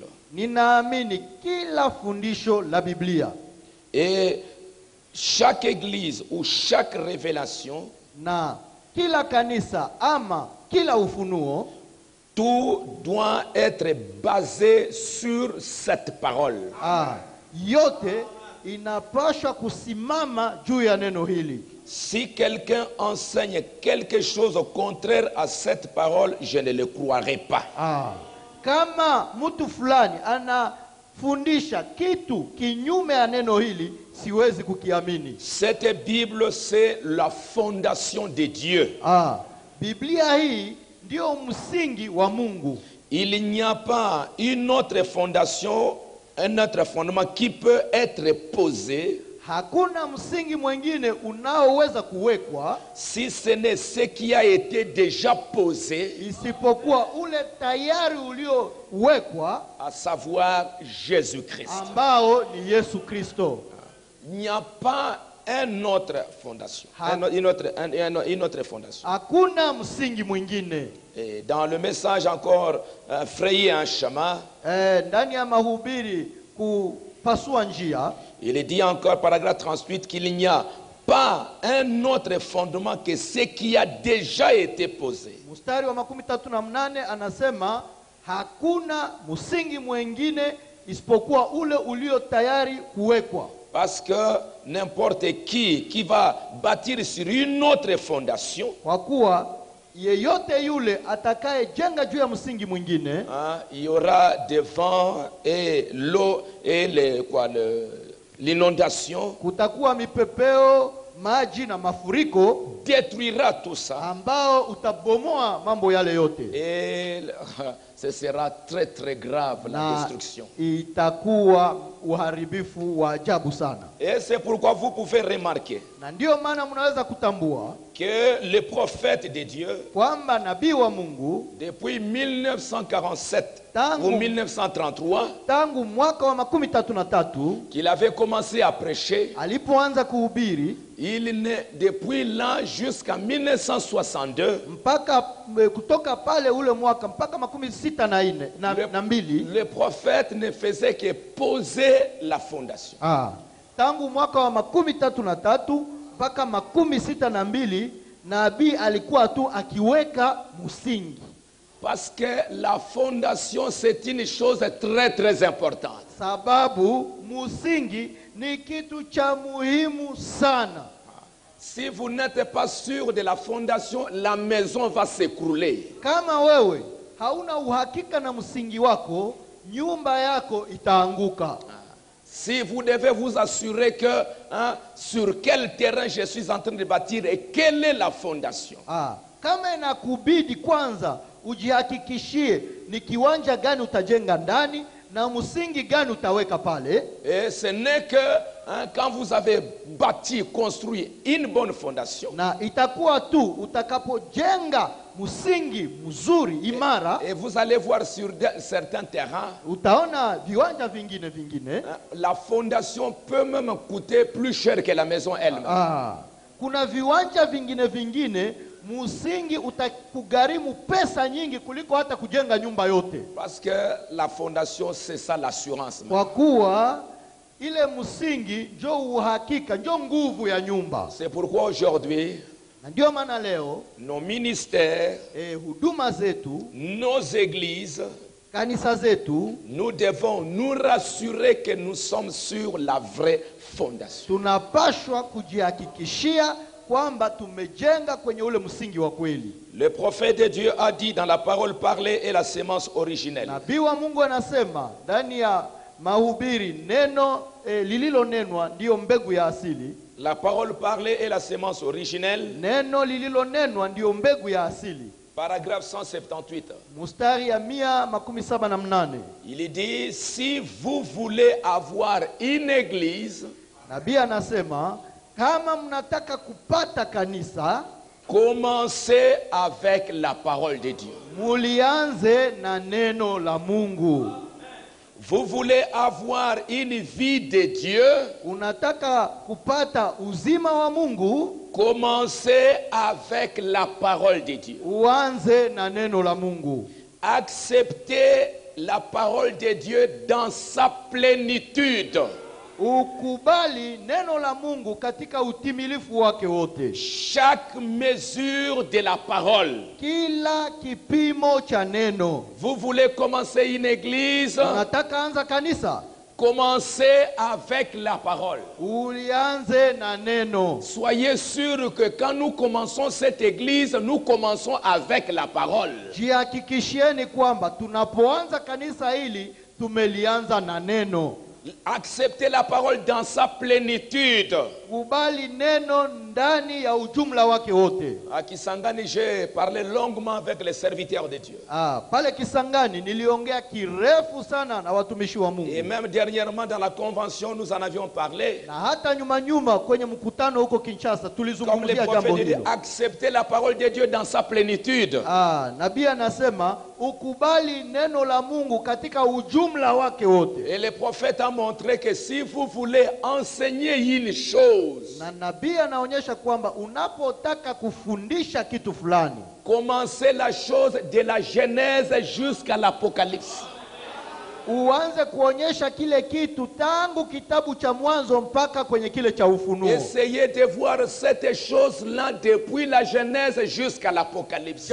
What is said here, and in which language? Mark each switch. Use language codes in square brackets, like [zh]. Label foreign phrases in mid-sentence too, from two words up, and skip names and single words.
[sw] Ninaamini kila fundisho la Biblia. [fr] Et chaque église ou chaque révélation, [sw] Na kila kanisa ama kila ufunuo, [fr] tout doit être basé sur cette parole. [sw] Yote inapaswa kusimama juu ya neno hili. [fr] Si quelqu'un enseigne quelque chose contraire à cette parole, je ne le croirai pas. [sw] Kama mtu fulani anafundisha kitu kinyume ya neno hili, siwezi kukiamini. [fr] Cette Bible, c'est la fondation de Dieu. [sw] Biblia hii ndio msingi wa Mungu. [fr] Il n'y a pas une autre fondation, un autre fondement qui peut être posé. [sw] Hakuna msingi mwingine unaoweza kuwekwa [fr] si ce n'est ce qui a été déjà posé, [sw] isipokuwa ule tayari uliowekwa, [fr] à savoir Jésus-Christ. [sw] ambao ni Yesu Kristo. [fr] Il n'y a pas une autre fondation. Une autre fondation. [sw] Hakuna msingi mwingine. [fr] Et dans le message encore, frayer un chemin, [sw] Ndani ya mahubiri kupasua njia, [fr] il dit encore, paragraphe 38, qu'il n'y a pas un autre fondement que ce qui a déjà été posé. [sw] Mstari wa 38 anasema hakuna msingi mwingine isipokuwa ule ulio tayari kuwekwa. [fr] Parce que n'importe qui va bâtir sur une autre fondation, [sw] kwa kuwa yeyote yule atakaye jenga juu ya msingi mwingine, [fr] il y aura des vents et l'eau et l'inondation, [sw] kutakuwa mipepeo, maji na mafuriko, [fr] détruira tout ça. [sw] ambao utabomoa mambo yale yote. [fr] Et ce sera très très grave, la destruction. [sw] Itakuwa uharibifu wa ajabu sana. [fr] Et c'est pourquoi vous pouvez remarquer [sw] Na ndio maana mnaweza kutambua [fr] que les prophètes de Dieu, [sw] kwamba nabii wa Mungu [fr] depuis 1947 ou 1933, [sw] tangu mwaka wa 33 [fr] qu'il avait commencé à prêcher, [sw] alipoanza kuhubiri, [fr] depuis là jusqu'à 1962, [sw] mpaka kutoka pale ule mwaka mpaka 64 na mbili, [fr] le prophète ne faisait que poser la fondation. [sw] Tangu mwaka wa 33 mpaka 62 nabii alikuwa tu akiweka msingi. [fr] Parce que la fondation, c'est une chose très très importante. [sw] Sababu msingi ni kitu cha muhimu sana. [fr] Si vous n'êtes pas sûr de la fondation, la maison va s'écrouler. [sw] Kama wewe hauna uhakika na msingi wako, nyumba yako itaanguka. [fr] Si vous devez vous assurer que sur quel terrain je suis en train de bâtir et quelle est la fondation. [sw] Kama inakubidi kwanza ujihakikishie ni kiwanja gani utajenga ndani na msingi gani utaweka pale. [fr] Et ce n'est que quand vous avez bâti, construit une bonne fondation. [sw] Na itakuwa tu utakapojenga msingi mzuri imara. [fr] Et vous allez voir sur certains terrains, [sw] Utaona viwanja vingine. [fr] La fondation peut même coûter plus cher que la maison elle-même. [sw] Kuna viwanja vingine msingi utakugharimu pesa nyingi kuliko hata kujenga nyumba yote. [fr] Parce que la fondation, c'est ça l'assurance. [sw] Kwa kuwa ile msingi ndio uhakika, ndio nguvu ya nyumba. [fr] C'est pourquoi aujourd'hui, [sw] Ndio maana leo [fr] nos ministères, [sw] huduma zetu, [fr] nos églises, [sw] kanisa zetu, [fr] nous devons nous rassurer que nous sommes sur la vraie fondation. [sw] tunapashwa kujihakikishia kwamba tumejenga kwenye ule msingi wa kweli. [fr] Le prophète de Dieu a dit dans la parole parlée et la sémence originelle. [sw] Nabii wa Mungu anasema ndani ya mahubiri, neno lililonenwa ndio mbegu ya asili. [fr] La parole parlée et la sémence originelle. [sw] Neno lililonenwa ndio mbegu ya asili. [fr] Paragraphe 178. [sw] Mustari ya 178. [fr] Il dit, si vous voulez avoir une église, [sw] nabii anasema kama mnataka kupata kanisa, [fr] commencez avec la parole de Dieu. [sw] mulianze na neno la Mungu. [fr] Vous voulez avoir une vie de Dieu, [sw] unataka kupata uzima wa Mungu, [fr] commencez avec la parole de Dieu. [sw] uanze na neno la Mungu. [fr] Acceptez la parole de Dieu dans sa plénitude. [sw] Ukubali neno la Mungu katika utimilifu wake wote. [fr] Chaque mesure de la parole. [sw] Kila kipimo cha neno. [fr] Vous voulez commencer une église, [sw] unataka anza kanisa, [fr] commencez avec la parole. [sw] ulianze na neno. [fr] Soyez sûr que quand nous commençons cette église, nous commençons avec la parole. [sw] Jihakikishieni kwamba tunapoanza kanisa hili tumelianza na neno. [fr] Acceptez la parole dans sa plénitude. [sw] Kubali neno ndani ya ujumla wake wote. [fr] À Kisangani, j'ai parlé longuement avec les serviteurs de Dieu. [sw] Pale Kisangani niliongea kirefu sana na watumishi wa Mungu. [fr] Et même dernièrement dans la convention, nous en avions parlé. [sw] Na hata nyuma kwenye mkutano huko Kinshasa tulizungumzia jambo [fr] Comme le prophète dit, [sw] hilo. [fr] acceptez la parole de Dieu dans sa plénitude. [sw] Nabii anasema ukubali neno la Mungu katika ujumla wake wote. [fr] Et le prophète a montré que si vous voulez enseigner une chose, [sw] na nabii anaonyesha kwamba unapotaka kufundisha kitu fulani, [fr] commencez la chose de la Genèse jusqu'à l'Apocalypse. [sw] uanze kuonyesha kile kitu tangu kitabu cha Mwanzo mpaka kwenye kile cha Ufunuo. [fr] Essayez de voir cette chose-là depuis la Genèse jusqu'à l'Apocalypse.